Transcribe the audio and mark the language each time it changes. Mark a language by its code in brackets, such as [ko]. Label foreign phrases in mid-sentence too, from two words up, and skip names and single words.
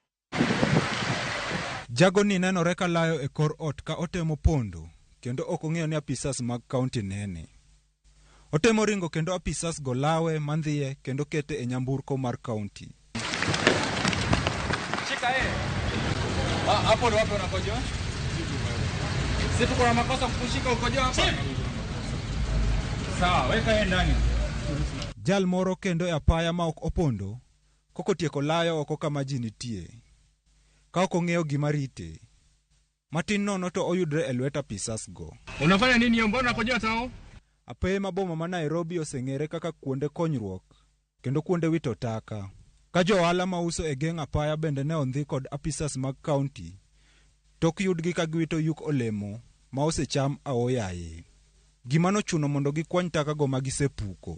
[luo] Jago ni nenore ka layo e kor ot ka otemo pondo kendo ok ong'eyo ni apisas mag kaunti nene. Otemo ringo kendo apisas go lawe mandhiye kendo kete e nyamburko mar kaunti. [sw] Chika hapo ndo wapi unakojoa? Sisi tuko na makosa kukushika ukojoa hapa. Sawa, weka yeye ndani. [luo] Jal moro kendo e apaya ma ok opondo, kokotieko layo oko kama ji nitie. Ka ok ong'eyo gima rite. Matin nono to oyudre e lwet apisas go. [sw] Unafanya nini hiyo, mbona unakojoa tao? [luo] Apeye maboma ma Nairobi oseng'ere kaka kuonde konyruok kendo kuonde wito taka. Ka jo ohala ma uso e geng' apaya bende ne ondhi kod apisas mag kaunti, tok yudgi ka giwito yuk olemo ma osecham aoyaye. Gima nochuno mondo gikwany taka go magisepuko.